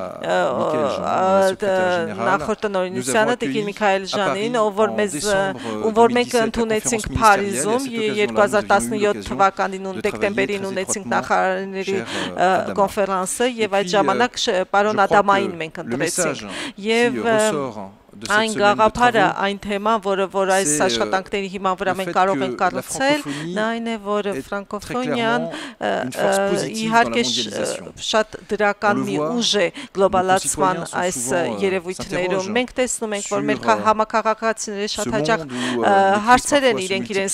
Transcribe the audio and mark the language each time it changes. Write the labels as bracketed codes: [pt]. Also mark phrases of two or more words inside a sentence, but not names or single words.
[hy] նախորդ տնօրինությանը Տիկին Միքայել Ժանին, ով որ մենք ընդունեցինք Փարիզում 2017 թվականին դեկտեմբերին ունեցինք նախարարների կոնֆերանսը եւ այդ ժամանակ պարոն Ադամային մենք ընտրեցինք եւ [fr] de cette semaine de travaux, [hy] այն թեման, որ այս աշխատանքների հիման վրա մենք կարող ենք կառուցել, նա այն է, որ ֆրանկոֆոնիան իհարկե շատ դրական մի ուժ է գլոբալացման այս երևույթներում։ Մենք տեսնում ենք, որ մեր համակարգացիները շատ հաճախ հարցեր են իրենց